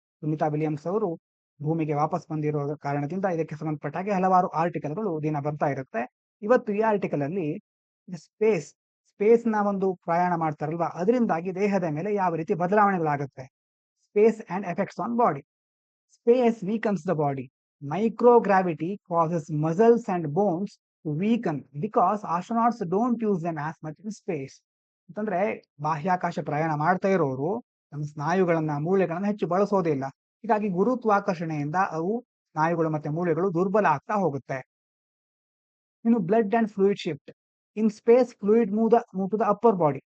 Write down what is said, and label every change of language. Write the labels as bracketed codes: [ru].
[kn] Sunita Williams ಅವರು ಭೂಮಿಗೆ ವಾಪಸ್ ಬಂದಿರೋ ಕಾರಣದಿಂದ ಇದಕ್ಕೆ ಸಂಬಂಧಪಟ್ಟ ಹಾಗೆ ಹಲವಾರು ಆರ್ಟಿಕಲ್ಗಳು ದಿನ ಬರ್ತಾ ಇರುತ್ತೆ. ಇವತ್ತು ಈ ಆರ್ಟಿಕಲ್ ಅಲ್ಲಿ ಸ್ಪೇಸ್ ಸ್ಪೇಸ್ ನ ಒಂದು ಪ್ರಯಾಣ ಮಾಡ್ತಾರಲ್ವಾ, ಅದರಿಂದಾಗಿ ದೇಹದ ಮೇಲೆ ಯಾವ ರೀತಿ ಬದಲಾವಣೆಗಳಾಗುತ್ತೆ. [en] Space and effects on body. Space weakens the body. Microgravity causes muscles and bones to weaken because astronauts don't use them as much in space. [kn] ಅಂತಂದ್ರೆ ಬಾಹ್ಯಾಕಾಶ ಪ್ರಯಾಣ ಮಾಡ್ತಾ ಇರೋರು ನಮ್ಮ ಸ್ನಾಯುಗಳನ್ನ, ಮೂಳೆಗಳನ್ನ ಹೆಚ್ಚು ಬಳಸೋದೇ ಇಲ್ಲ. ಹೀಗಾಗಿ ಗುರುತ್ವಾಕರ್ಷಣೆಯಿಂದ ಅವು ಸ್ನಾಯುಗಳು ಮತ್ತೆ ಮೂಳೆಗಳು ದುರ್ಬಲ ಆಗ್ತಾ ಹೋಗುತ್ತೆ. ಇನ್ನು [en] Blood and fluid shift. In space fluid move to the upper body.